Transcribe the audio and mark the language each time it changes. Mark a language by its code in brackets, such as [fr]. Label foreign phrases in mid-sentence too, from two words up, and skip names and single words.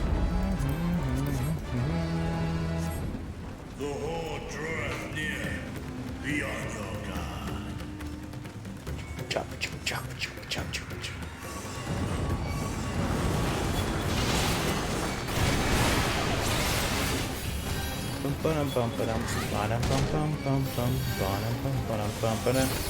[en] The horde draweth near. Be on your guard. Chop, chop, chop, chop, chop, chop, chop. Bum bum bum bum bum bum bum bum bum bum bum bum bum.